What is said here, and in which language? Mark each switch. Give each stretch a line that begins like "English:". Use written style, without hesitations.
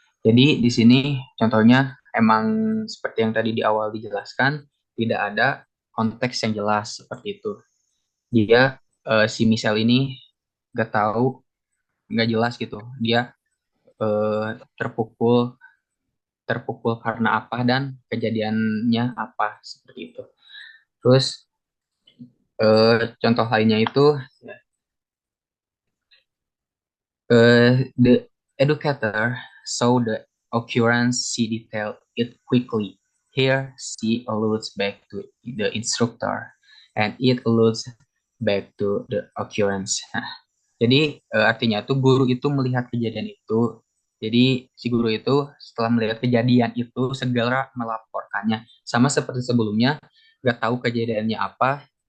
Indonesian: Jadi di sini contohnya emang seperti yang tadi di awal dijelaskan, tidak ada konteks yang jelas seperti itu. Dia si Michelle ini nggak tahu, nggak jelas gitu. Dia terpukul karena apa dan kejadiannya apa seperti itu. Terus contoh lainnya itu
English: the educator saw the occurrence, she detailed it quickly. Here, she alludes back to the instructor, and it alludes back to the occurrence.
Indonesian: Nah, jadi artinya tuh guru itu melihat kejadian itu. Jadi si guru itu setelah melihat kejadian itu segera melaporkannya. Sama seperti sebelumnya, nggak tahu kejadiannya apa.